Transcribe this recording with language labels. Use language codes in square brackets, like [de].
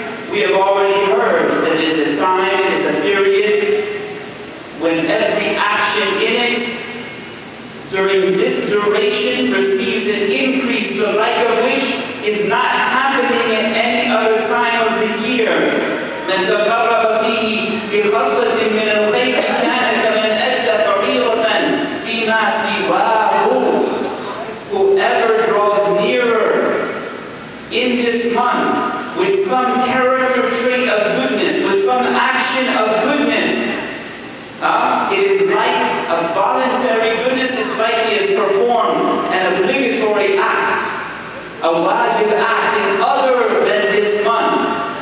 [en] We have already heard that it is a time, it is a period when every action in it during this duration receives an increase, the like of which is not happening at any other time of the year. [ar] من تقرب فيه بخصة من الخير كان كمن أدى فريضة فيما سواه. [en] Whoever draws nearer in this month with some character trait of goodness, with some action of goodness, it is like a voluntary goodness, it's like he has performed an obligatory act, a wajib act in other than this month.